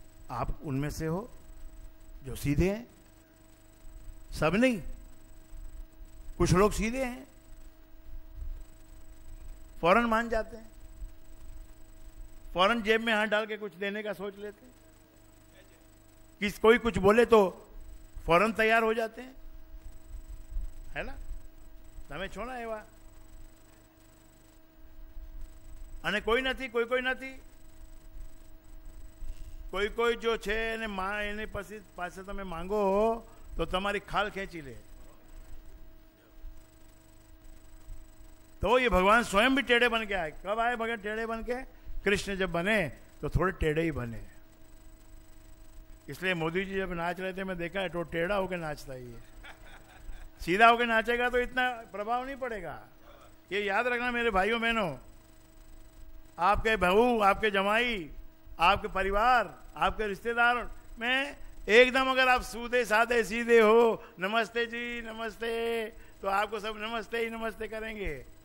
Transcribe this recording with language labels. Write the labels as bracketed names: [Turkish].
[Hindi] आप उनमें से हो जो सीधे हैं? सब नहीं, कुछ लोग सीधे हैं, फौरन मान जाते हैं, फौरन जेब में हाथ डाल के कुछ देने का सोच लेते हैं, कोई कुछ बोले तो फौरन तैयार हो जाते हैं, है ना? [Gujarati] તમે છો ને એવા? અને કોઈ નથી, કોઈ નથી, કોઈ જો છે એને પાસે તમે માંગો તો તમારી ખાલ ખેંચી લે। [Hindi] तो ये भगवान स्वयं भी टेढ़े बन के आए। कब आए भगवान टेढ़े बन के? कृष्ण जब बने तो थोड़े टेढ़े ही बने। इसलिए मोदी जी जब नाच रहे थे, मैं देखा है तो टेढ़ा होकर नाचता ही है। सीधा होकर नाचेगा तो इतना प्रभाव नहीं पड़ेगा। ये याद रखना मेरे भाइयों बहनों, आपके बहू, आपके जमाई, आपके परिवार, आपके रिश्तेदार में एकदम अगर आप सूदे सादे सीधे हो, नमस्ते जी नमस्ते, तो आपको सब नमस्ते ही नमस्ते करेंगे।